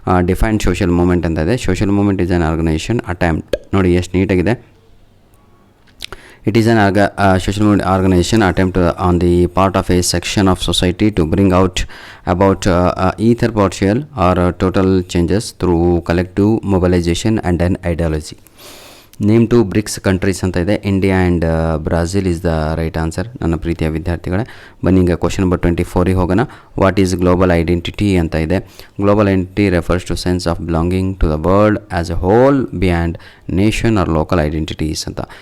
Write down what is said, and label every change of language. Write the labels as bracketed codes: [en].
[en] defined social movement [kn] ಅಂತ ಇದೆ. [en] social movement is an organization attempt, [kn] ನೋಡಿ ಎಷ್ಟು ನೀಟಾಗಿದೆ. [en] It is an social movement organization attempt on the part of a section of society to bring out about either partial or total changes through collective mobilization and an ideology. Name 2 BRICS countries [kn] ಅಂತ ಇದೆ. [en] India and Brazil is the right answer [kn] ನನ್ನ ಪ್ರೀತಿಯ ವಿದ್ಯಾರ್ಥಿಗಳೇ. ಬನ್ನಿ ಈಗ question number 24ಗೆ ಹೋಗೋಣ. [en] what is global identity [kn] ಅಂತ ಇದೆ. [en] global identity refers to sense of belonging to the world as a whole beyond nation or local identities [kn] ಅಂತ.